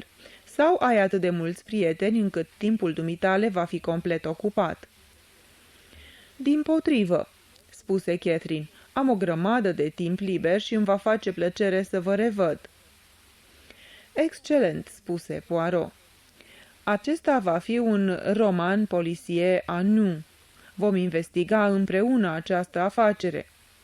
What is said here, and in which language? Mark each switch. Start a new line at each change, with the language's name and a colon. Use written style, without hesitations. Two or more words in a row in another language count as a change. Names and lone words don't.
Romanian: "Sau ai atât de mulți prieteni încât timpul dumitale va fi complet ocupat?" "Dimpotrivă," spuse Catherine, "am o grămadă de timp liber și îmi va face plăcere să vă revăd." "Excelent," spuse Poirot. "Acesta va fi un
French: roman policier à nous.
Romanian: Vom investiga împreună această afacere.